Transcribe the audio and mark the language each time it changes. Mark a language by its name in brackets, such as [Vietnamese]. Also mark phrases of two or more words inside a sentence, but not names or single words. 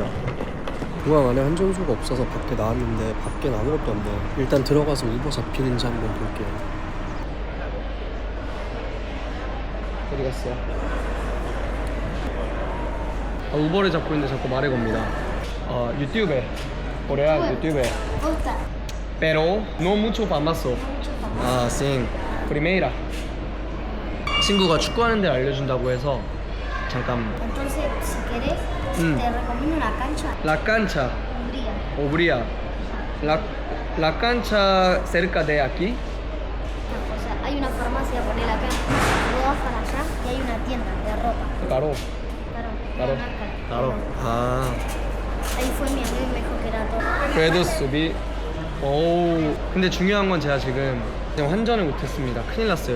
[Korean] 공항 안에 한정수가 없어서 밖에 나왔는데 밖엔 아무것도 안 보여. 일단 들어가서 우버 잡히는지 한번 볼게요. 어디 갔어? 우버를 잡고 있는데 자꾸 말을 겁니다. [Spanish] 유튜브 코레아 유튜브 pero no mucho famoso. [Portuguese] 아, sim. Primeira. [Korean] 친구가 축구하는 데를 알려준다고 해서 잠깐. [Spanish] Entonces, si querés, te recomiendo una cancha. La cancha. Umbría. Obría. La cancha cerca de aquí. O sea, hay una farmacia, ponela acá. Luego vas para allá y hay una tienda de ropa. Claro. Claro. Claro. 아. Ahí fue mi amigo y me dijo que era todo. [Korean] 그래도 수비. 오. 근데 중요한 건 제가 지금 환전을 못했습니다. 큰일 났어요.